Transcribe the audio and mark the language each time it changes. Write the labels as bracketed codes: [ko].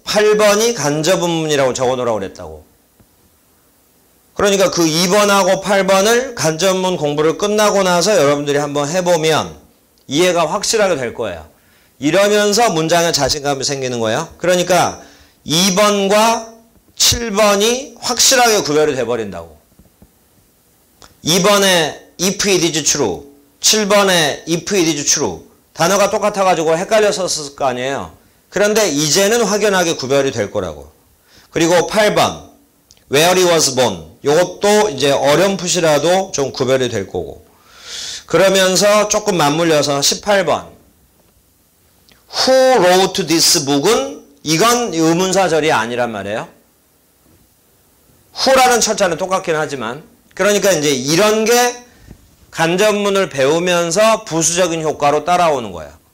[ko] 8번이 간접문이라고 적어놓으라고 그랬다고. 그러니까 그 2번하고 8번을 간접문 공부를 끝나고 나서 여러분들이 한번 해보면 이해가 확실하게 될 거예요. 이러면서 문장에 자신감이 생기는 거예요. 그러니까 2번과 7번이 확실하게 구별이 돼버린다고. 2번에 [en] if it is true, [ko] 7번에 if it is true. 단어가 똑같아가지고 헷갈렸었을 거 아니에요. 그런데 이제는 확연하게 구별이 될 거라고. 그리고 8번, [en] where he was born. [ko] 요것도 이제 어렴풋이라도 좀 구별이 될 거고. 그러면서 조금 맞물려서 18번. [en] Who wrote this book [ko] 은 이건 의문사절이 아니란 말이에요. who라는 철자는 똑같긴 하지만 그러니까 이제 이런 게 간접문을 배우면서 부수적인 효과로 따라오는 거예요.